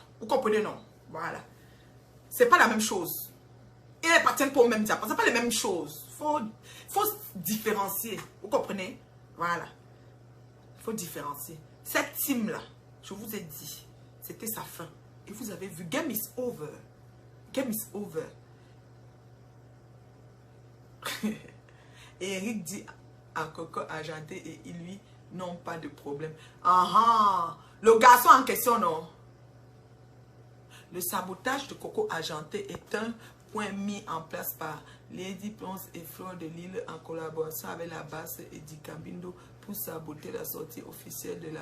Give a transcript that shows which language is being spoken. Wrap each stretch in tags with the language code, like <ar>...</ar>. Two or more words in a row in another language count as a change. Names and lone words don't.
<fr>Vous comprenez, non? Voilà. C'est pas la même chose. Ils n'appartiennent pas au même diable. C'est pas les mêmes choses. Faut différencier. Vous comprenez? Voilà. Il faut différencier. Cette team-là, je vous ai dit, c'était sa fin. Et vous avez vu,</fr> <en>game is over. Game is over.</en> <fr>Et Eric dit à Coco Argenté et il lui n'ont pas de problème. Le garçon en question, non. Le sabotage de Coco Argenté est un point mis en place par Lady Ponce et Fleur de Lille en collaboration avec la basse Eddie Cambindo pour saboter la sortie officielle de la...</fr>